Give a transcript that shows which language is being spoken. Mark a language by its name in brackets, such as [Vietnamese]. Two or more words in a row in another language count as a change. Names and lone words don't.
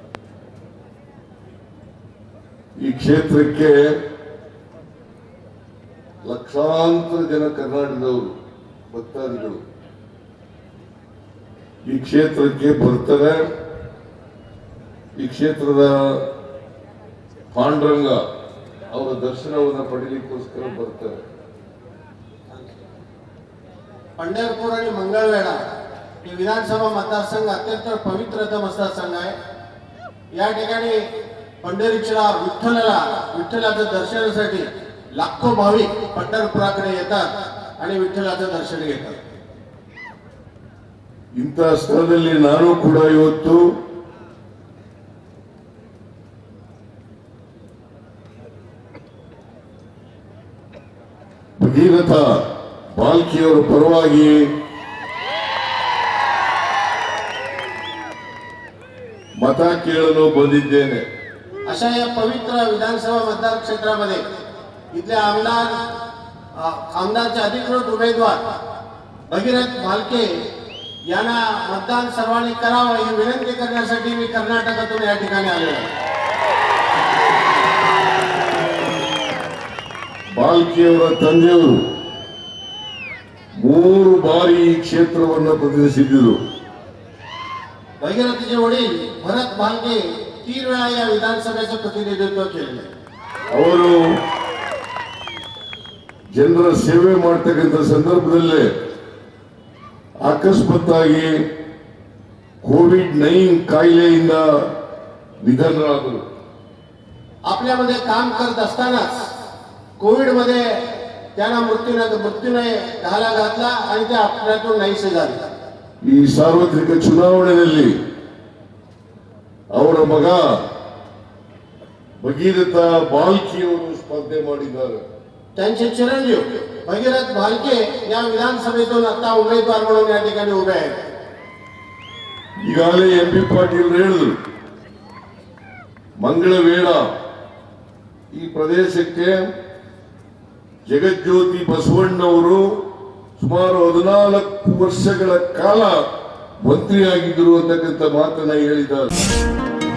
[Kannada] ಈ ಕ್ಷೇತ್ರಕ್ಕೆ ಲಕ್ಷಾಂತರ ಜನ ಕರ್ನಾಟಕದವರು ಭಕ್ತಾದಿಗಳು ಈ ಕ್ಷೇತ್ರಕ್ಕೆ ಬರ್ತಾರೆ. ಈ ಕ್ಷೇತ್ರದ ಪಾಂಡುರಂಗ ಅವರ ದರ್ಶನವನ್ನು ಪಡೆಯಲಿಕ್ಕೋಸ್ಕರ ಬರ್ತಾರೆ. [Marathi] पंढरपूर आणि मंगळवेढा हे विधानसभा मतदारसंघ अत्यंत पवित्रतम मतदारसंघ आहे. या ठिकाणी पंढरीच्या विठ्ठलाच्या दर्शनासाठी लाखो भाविक पंढरपुराकडे येतात आणि विठ्ठलाचं दर्शन घेतात. [Kannada] ಇಂತಹ ಸ್ಥಳದಲ್ಲಿ ನಾನು ಕೂಡ ಇವತ್ತು ಭಗೀರಥ ಬಾಲ್ಕಿಯವರ ಪರವಾಗಿ ಮತ ಕೇಳಲು ಬಂದಿದ್ದೇನೆ. [Marathi] अशा या पवित्र विधानसभा मतदार क्षेत्रामध्ये इथले आमदारचे अधिकृत उमेदवार भगीरथ भालके यांना मतदान सर्वांनी करावं ही विनंती करण्यासाठी मी कर्नाटकातून या ठिकाणी आलो आहे. [Kannada] ಬಾಲ್ಕಿಯವರ ತಂದೆಯವರು 3 ಬಾರಿ ಈ ಕ್ಷೇತ್ರವನ್ನು ಪ್ರತಿನಿಧಿಸಿದ್ದರು. [Marathi] भगीरथचे वडील भरत भालके 3 वेळा या विधानसभेचं प्रतिनिधित्व केलेलं आहे. [Kannada] ಅವರು ಜನರ ಸೇವೆ ಮಾಡ್ತಕ್ಕಂಥ ಸಂದರ್ಭದಲ್ಲೇ ಅಕಸ್ಮಾತ್ತಾಗಿ ಕೋವಿಡ್-19 ಕಾಯಿಲೆಯಿಂದ निधनराದರು. [Marathi] आपल्यामध्ये काम करत असतानाच कोविड मध्ये त्यांना मृत्यूने घाला घातला आणि ते आपल्यातून नाहीसे झाले. [Kannada] ಈ ಸಾರ್ವತ್ರಿಕ ಚುನಾವಣೆಯಲ್ಲಿ ಅವರ ಮಗ ಭಗೀರಥ ಬಾಲ್ಕಿಯವರು ಸ್ಪರ್ಧೆ ಮಾಡಿದ್ದಾರೆ. [Marathi] त्यांचे चिरंजीव भगीरथ भालके या विधानसभेतून आता उमेदवार म्हणून या ठिकाणी उभे आहेत. [Kannada] ಈಗಾಗಲೇ ಎಂ ಬಿ ಪಾಟೀಲ್ ಹೇಳಿದ್ರು, ಮಂಗಳವೇಳ ಈ ಪ್ರದೇಶಕ್ಕೆ ಜಗಜ್ಯೋತಿ ಬಸವಣ್ಣವರು ಸುಮಾರು 14 ವರ್ಷಗಳ ಕಾಲ ಮಂತ್ರಿಯಾಗಿದ್ದರು ಅಂತಕ್ಕಂಥ ಮಾತನ್ನ ಹೇಳಿದ್ದಾರೆ.